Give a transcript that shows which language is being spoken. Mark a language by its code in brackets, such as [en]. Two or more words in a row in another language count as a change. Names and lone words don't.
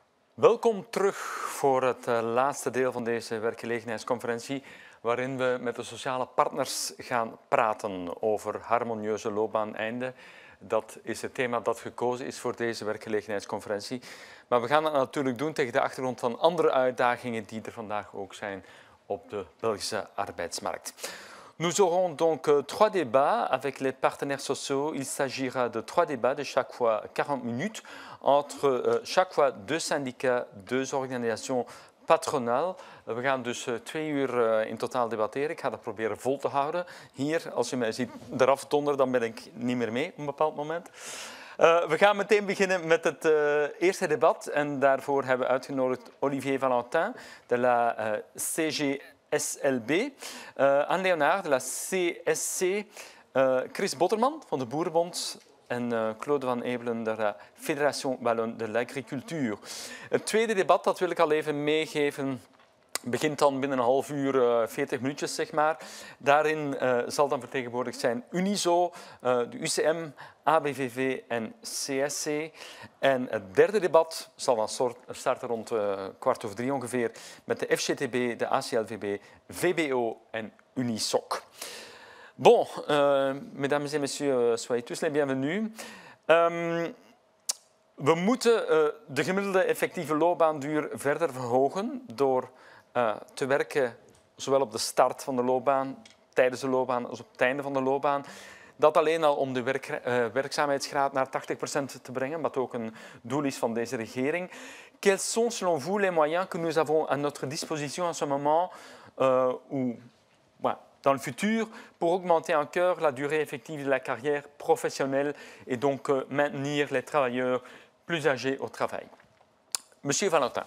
[nl] Welkom terug voor het laatste deel van deze werkgelegenheidsconferentie, waarin we met de sociale partners gaan praten over harmonieuze loopbaaneinden. Dat is het thema dat gekozen is voor deze werkgelegenheidsconferentie. Maar we gaan dat natuurlijk doen tegen de achtergrond van andere uitdagingen die er vandaag ook zijn op de Belgische arbeidsmarkt. [fr] Nous aurons donc trois débats avec les partenaires sociaux. Il s'agira de trois débats de chaque fois 40 minutes entre chaque fois deux syndicats, deux organisations patronales. [nl] We gaan dus 2 uur in totaal debatteren. Ik ga dat proberen vol te houden. Hier, als je mij ziet eraf donderen, dan ben ik niet meer mee op een bepaald moment. We gaan meteen beginnen met het eerste debat. En daarvoor hebben we uitgenodigd Olivier Valentin [fr] de la [nl] CGSLB, Anne Léonard [fr] de la [nl] CSC, Chris Botterman van de Boerenbond en Claude van Ebelen [fr] de la [nl] Fédération Wallonne de l'Agriculture. Het tweede debat, dat wil ik al even meegeven, begint dan binnen een half uur, 40 minuutjes zeg maar. Daarin zal dan vertegenwoordigd zijn Unizo, de UCM, ABVV en CSC. En het derde debat zal dan starten rond 14:15 ongeveer met de FGTB, de ACLVB, VBO en Unisoc. [fr] Bon, mesdames et messieurs, soyez tous les bienvenus. [nl] We moeten de gemiddelde effectieve loopbaanduur verder verhogen door te werken zowel op de start van de loopbaan, tijdens de loopbaan als op het einde van de loopbaan. Dat alleen al om de werkzaamheidsgraad naar 80% te brengen, wat ook een doel is van deze regering. [fr] Quels sont selon vous les moyens que nous avons à notre disposition en ce moment ou dans le futur pour augmenter encore la durée effective de la carrière professionnelle et donc maintenir les travailleurs plus âgés au travail? Monsieur Valentin.